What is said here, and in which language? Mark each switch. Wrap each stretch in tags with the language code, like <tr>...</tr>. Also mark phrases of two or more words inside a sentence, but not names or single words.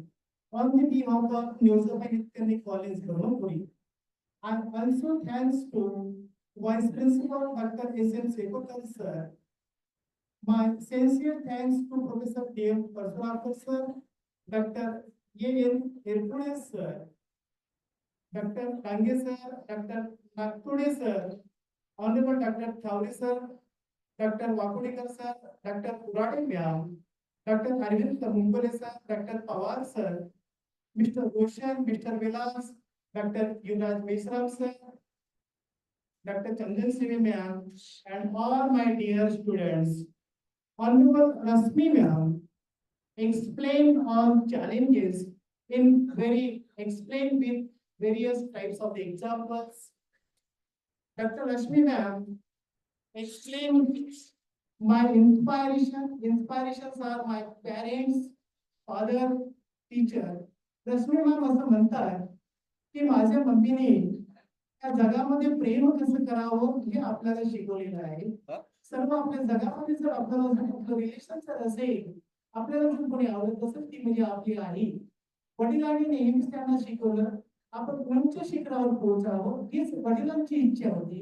<en>On the behalf of Neosama Electronic College, Brahmapuri, I also thanks to Vice Principal Dr. S.M. Sekokal sir. My sincere thanks to Professor D.M. Parshurapur sir, Dr. A.N. Irpune sir, Dr. Tange sir, Dr. Naktude sir, Honorable Dr. Thauri sir, Dr. Wakudekar sir, Dr. Purade ma'am, Dr. Arvind Mumbale sir, Dr. Pawar sir, Mr. Roshan, Mr. Vilas, Dr. Yuvraj Meshram sir, Dr. Chandan Sive ma'am, and all my dear students. Honorable Rashmi ma'am explained all challenges explained with various types of examples. Dr. Rashmi ma'am explained my inspiration. Inspirations are my parents, father, teacher.</en> <mr>Rashmi ma'am असं म्हणतात की माझ्या मम्मीने या जगामध्ये प्रेम कसं करावं हे आपल्याला शिकवलेलं आहे. सर्व आपल्या जगामध्ये जर आपल्याला कुठलं रिलेशन जर असेल, आपल्याला जर कोणी आवडत असेल ती म्हणजे आपली आई. वडिलांनी नेहमीच त्यांना शिकवलं आपण उंच शिखरावर पोहोचावं हीच वडिलांची इच्छा होती.</mr>